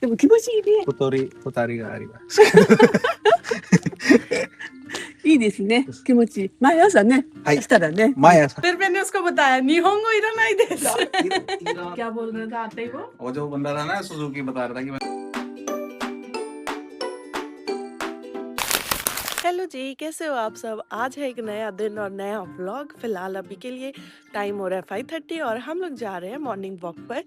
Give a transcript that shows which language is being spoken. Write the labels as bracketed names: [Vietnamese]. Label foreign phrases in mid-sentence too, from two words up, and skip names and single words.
[Japanese] でも気持ちいいね。小鳥があります。いいですね。気持ちいい。毎朝ね。はいしたらね。毎朝 [Hindi] फिर मैंने उसको बताया [Japanese] 日本語いらないです [Hindi] क्या बोल रहा था आते ही वो जो बंदा था ना सुजुकी बता रहा था कि हेलो जी, कैसे हो आप सब। आज है एक नया दिन और नया व्लॉग। फिलहाल अभी के लिए टाइम हो रहा है 5:30 और हम लोग जा रहे हैं [English] morning walk [Hindi] पर।